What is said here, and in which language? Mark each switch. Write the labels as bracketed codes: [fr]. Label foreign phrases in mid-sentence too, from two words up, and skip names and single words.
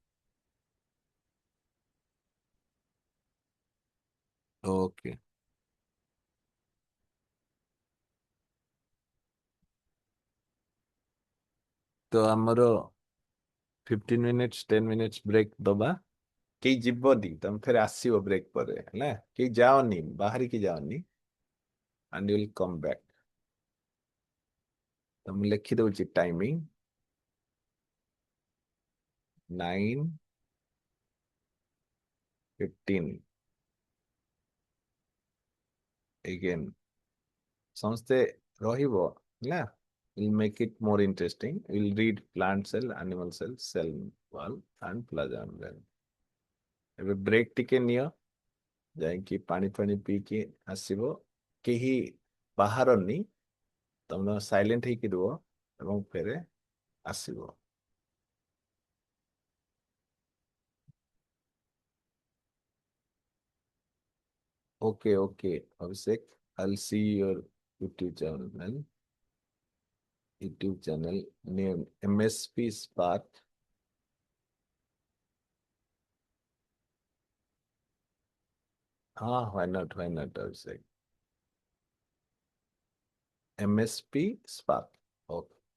[en] ओके। [or] ତ ଆମର 15 ମିନିଟ୍ସ 10 ମିନିଟ୍ସ ବ୍ରେକ୍ ଦବା। କେହି ଯିବନି, ତମେ ଫେର ଆସିବ ବ୍ରେକ୍ ପରେ ହେଲା। କେହି ଯାଅନି, ବାହାରିକି ଯାଅନି। [en] and you will come back. [or] ତ ମୁଁ ଲେଖି ଦଉଛି ଟାଇମିଂ। 9:15 ଏଗେନ୍। ସମସ୍ତେ ରହିବ ହେଲା। [en] We'll make it more interesting. We'll read plant cell, animal cell, cell wall and plasma membrane। [or] ଏବେ ବ୍ରେକ୍ ଟିକେ ନିଅ, ଯାଇକି ପାଣି ଫାଣି ପିଇକି ଆସିବ। କେହି ବାହାରନି, ତମେ ସାଇଲେଣ୍ଟ ହେଇକି ରୁହ ଏବଂ ଫେରେ ଆସିବ। [en] okay okay अभिषेक, I'll see your YouTube channel, YouTube channel name MSP Spark। हाँ why not अभिषेक। MSP Spark। ओके।